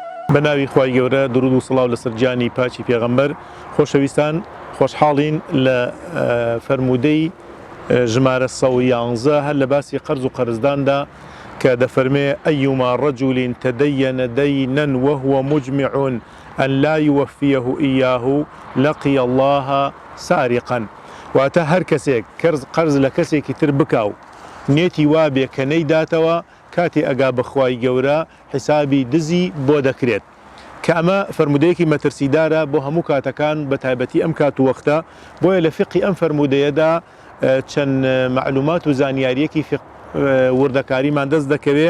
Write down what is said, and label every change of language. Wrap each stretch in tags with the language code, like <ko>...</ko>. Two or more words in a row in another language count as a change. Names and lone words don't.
<ckb>بەناوی خوای گەورە درود و سڵاو لەسەر گیانی پاچی پێغەمبەر. خۆشەویستان خۆشحاڵین لە فەرموودەی ژمارە 111 هەر لە باسی قەرز و قەرزداندا کە دەفەرمێ</ckb> <ar>ئەیما ڕەجولین تەدەیەنە دەینەن وهو مجمع أن لا يوفيه إياه لقي الله سارقا.</ar> <ckb>واتە هەر کەسێک قەرز لە کەسێکی تر بکاو نێتی وابێ کە نەیداتەوە کاتێ ئەگا بەخوای گەورە حیسابی دزی بۆ دەکرێت کە ئەمە فەرمودەیەکی مەترسیدارە بۆ هەموو کاتەکان بە تایبەتی ئەم کات و وەختە. بۆیە لە فقی ئەم فەرمودەیەدا چەند معلومات و زانیاریەکی وردەکاریمان دەست دەکەوێت.</ckb>